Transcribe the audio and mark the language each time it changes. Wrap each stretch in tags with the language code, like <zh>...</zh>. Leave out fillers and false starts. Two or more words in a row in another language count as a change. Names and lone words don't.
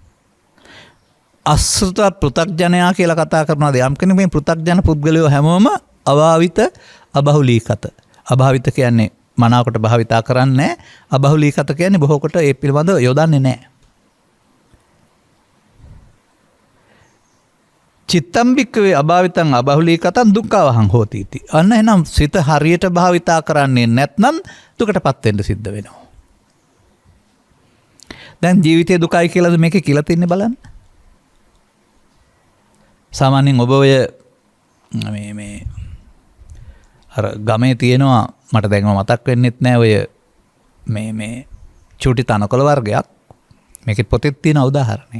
<si>අසෘත පෘථග්ජනයා කියලා කතා කරනවාද යම් කෙනෙක් මේ පෘථග්ජන පුද්ගලයෝ හැමෝම</si> <pi>අභාවිත අබහුලීකත.</pi> <si>අභාවිත කියන්නේ මනාවකට භාවිතා කරන්නේ නැහැ. අබහුලීකත කියන්නේ බොහෝ කොට ඒ පිළිබඳව යොදන්නේ නැහැ.</si> <pi>චිත්තම් භික්ඛවේ අභාවිතං අබහුලීකතං දුක්ඛවහං හෝති इति.</pi> <si>අන්න එහෙනම් සිත හරියට භාවිතා කරන්නේ නැත්නම් දුකටපත් වෙන්න සිද්ධ වෙනවා. දැන් ජීවිතයේ දුකයි කියලාද මේකේ කියලා තින්නේ බලන්න. සාමාන්‍යයෙන් ඔබ ඔය මේ අර ගමේ තියෙනවා මට දැන්ම මතක් වෙන්නෙත් නෑ ඔය මේ චූටි තනකොළ වර්ගයක් මේකෙත් පොතෙත් තියෙන උදාහරණේ.</si>